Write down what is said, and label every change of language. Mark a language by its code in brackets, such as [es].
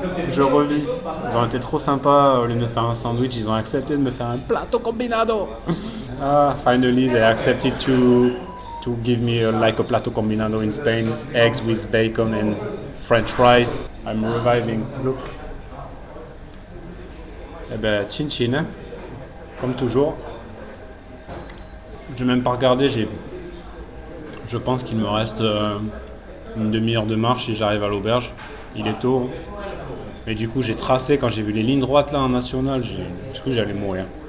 [fr] Je revis. Ils ont été trop sympas. Au lieu de me faire un sandwich, ils ont accepté de me faire un plato combinado. [en] Finally, they accepted to give me like a plato combinado in Spain. Eggs with bacon and French fries. I'm reviving. Look. [fr] Eh ben, chin chin, hein, comme toujours. Je n'ai même pas regardé. Je pense qu'il me reste une demi-heure de marche et j'arrive à l'auberge. Il est tôt. Et du coup, j'ai tracé quand j'ai vu les lignes droites là en national. J'ai cru que j'allais mourir.